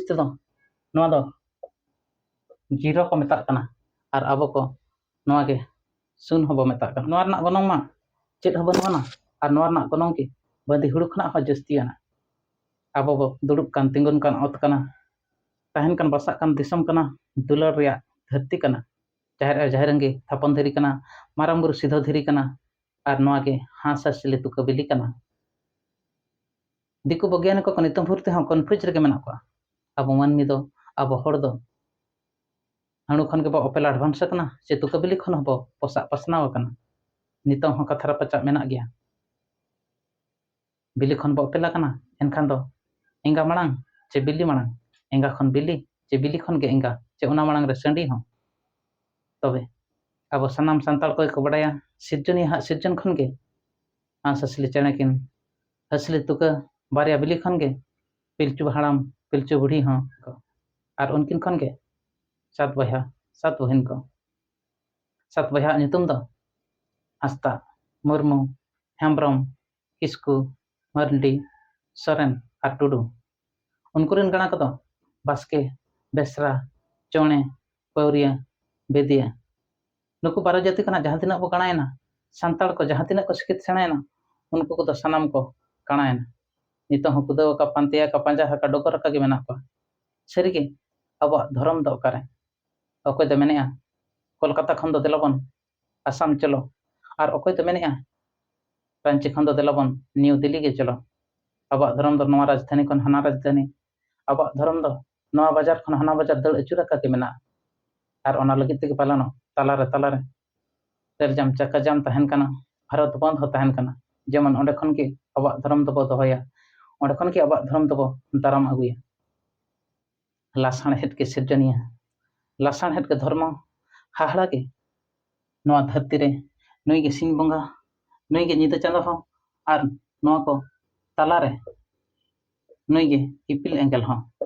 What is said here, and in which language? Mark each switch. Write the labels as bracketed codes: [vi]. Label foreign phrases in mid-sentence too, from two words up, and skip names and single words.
[sat] ते दो नवा दो जीरो को मेताग कना आर आबो को नवा के सुन होबो मेताग कना नवा रना गनोंग मा चेद होबो नवाना आर नवा रना गनोंग की बंदी हुड़ु खना हो जस्तियाना आबो बो दुड़ुब कान तिंगुन कान औत कना तहन कान बसाक कान दिसम कना दुलार रिया धरती कना जाहिरंगी थापन धीरी कना माराम बुरु सिधो धीरी कना आर नवा के हास हासले तुका बिली कना दिकु बग्यान को नितम भूरते हम कन्फ्यूज रगे मेना को अब मानमी दो अब हड़ दो हाणु खन के बो ओपेल एडवांस कना से तुका बिली खन हबो पोसा पसनाव कना नितम हो कथारा पचा मेना गया बिली खन बो ओपेला कना एनखान दो एंगा मांग चे बिली मांग एंगा खन बिली चे बिली खन के एंगा चे उना मांग रे संडी हो तबे अब सानाम सांताल को बड़ाया सिरजनी हा सिरजन खन के हास हासली चेणे किन हासली तुका बारिया बिली खन के पिलचु हाड़ाम पिलचु बुढ़ी हाँ को आर उनकिन खन के सात बहन को सात बहा नितुम दो हस्ता मुर्मू हेम्ब्रम किस्कू मर्डी सोरेन आर टुडू उनकुरेन गणा को बास्के बेसरा चौणे पौरिया बेदिया नुकु बारो जाति कना जहाँ तिना बो गणायना सांताल को जहाँ तिना को सिकित सेणायना उनको को सानाम को गणायना नितो हो कुदो का पांतिया का पांजा का डोकर का के मेना को सरीगे अब धर्म दो करे अकोय दो मेनेया कोलकाता खन दो देलाबन आसाम चलो और अकोय दो मेनेया रांची खन दो देलाबन न्यू दिल्ली के चलो अब धर्म दो नवा राजधानी खन हना राजधानी अब धर्म दो नवा बाजार खन हना बाजार दड़ अचुरा का के मेना और ओना लगित के पालानो तालारे रेल जाम चक्का जाम तहन कना भारत बंद हो तहन कना जेमन ओंडे खन के अब धर्म दो दोहया ओंडे खन के अब धर्म दो दाराम अगुया लासाण हेत के सिरजनिया लासाण हेत के धर्म हाहड़ा के नवा धरती रे नई के सिंह बंगा नई के निदा चांदो हो और नवा को तालारे नई के इपिल एंगल हो